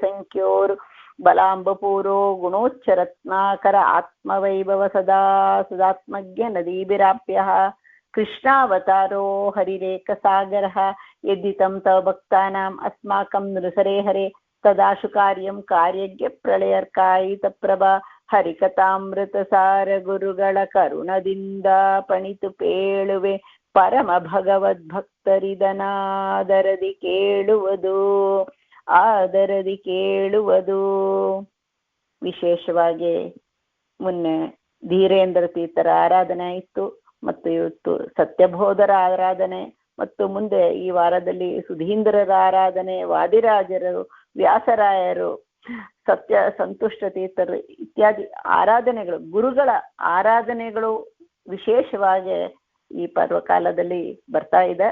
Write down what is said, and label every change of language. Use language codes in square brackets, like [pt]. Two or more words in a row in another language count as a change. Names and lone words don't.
[sa] ಸಂಖ್ಯೋರು ಬಲಾಂಬಪೂರೋ ಗುಣೋಚ್ಚರತ್ನಾಕರ ಆತ್ಮವೈಭವ ಸದಾ ಸದಾತ್ಮಜ್ಞ ನದೀಭಿರಾಪ್ಯಃ ಕೃಷ್ಣಾವತಾರೋ ಹರಿರೇಕಸಾಗರಃ ಯದ್ದಿತಂ ತವ ಭಕ್ತಾನಾಂ ಅಸ್ಮಾಕಂ ನೃಸರೆ ಹರೆ ತದಾಶು ಕಾರ್ಯಂ ಕಾರ್ಯಜ್ಞ ಪ್ರಳಯರ್ಕಾಯಿತ ಪ್ರಭಾ [kn] ಹರಿಕಥಾಮೃತ ಸಾರ ಗುರುಗಳ ಕರುಣದಿಂದ ಪಣಿತು ಪೇಳುವೆ ಪರಮ ಭಗವದ್ಭಕ್ತರಿದನಾದರದಿ ಕೇಳುವುದು ಆದರದಿ ಕೇಳುವುದು. ವಿಶೇಷವಾಗಿ ಮೊನ್ನೆ ಧೀರೇಂದ್ರ ತೀರ್ಥರ ಆರಾಧನೆ ಆಯಿತು ಮತ್ತು ಇವತ್ತು ಸತ್ಯಬೋಧರ ಆರಾಧನೆ ಮತ್ತು ಮುಂದೆ ಈ ವಾರದಲ್ಲಿ ಸುಧೀಂದ್ರರ ಆರಾಧನೆ, ವಾದಿರಾಜರು, ವ್ಯಾಸರಾಯರು, ಸತ್ಯ ಸಂತುಷ್ಟ ತೀರ್ಥರು ಇತ್ಯಾದಿ ಆರಾಧನೆಗಳು, ಗುರುಗಳ ಆರಾಧನೆಗಳು ವಿಶೇಷವಾಗಿ ಈ ಪರ್ವಕಾಲದಲ್ಲಿ ಬರ್ತಾ ಇದೆ.